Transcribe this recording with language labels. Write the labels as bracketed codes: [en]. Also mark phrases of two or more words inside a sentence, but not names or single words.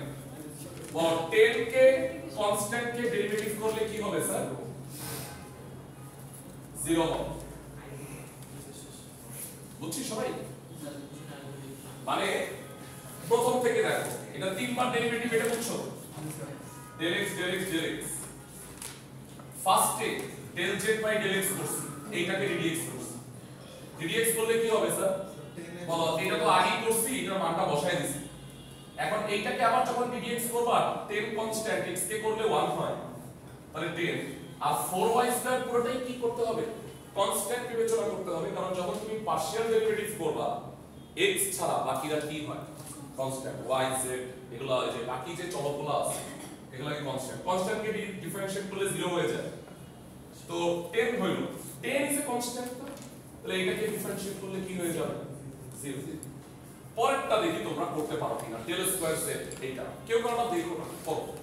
[bn] বলো 10 কে কনস্ট্যান্ট কে ডেরিভেটিভ করলে কি হবে স্যার 0 হবে বুঝছি সবাই মানে প্রথম থেকে দেখো এটা তিনবার ডেরিভেটিভ এটা বুঝছো [en] del x del x del x [bn] ফার্স্টে [en] del z by del x [bn] করছি এইটাকে ddx করছি ddx করলে কি হবে স্যার বলো এটা তো আগেই করছি এটার মানটা বসায় দিছি এখন এইটাকে আবার যখন ddx করবা 10 কনস্ট্যান্ট x কে করলে 1 হয় তাহলে 10 আর [en] 4y square [bn] পুরোটাই কি করতে হবে কনস্ট্যান্ট বিবেচনা করতে হবে কারণ যখন তুমি [en] partial derivative [bn] করবা x ছাড়া বাকিরা কি হয় কনস্ট্যান্ট y z এগুলো এই যে বাকি যে চলকগুলো আছে এগুলোকে কনস্ট্যান্ট কনস্ট্যান্ট কে ডিফারেন্সিয়েট করলে 0 হয়ে যায় তো 10 হইলো 10 [en] is a constant [bn] তাহলে এটাকে ডিফারেন্সিয়েট করলে কি হয়ে যাবে 0 পরেরটা দেখি তোমরা করতে পারো কিনা [en] del square z [bn] এইটা কেউ কারণটা দেখো না করো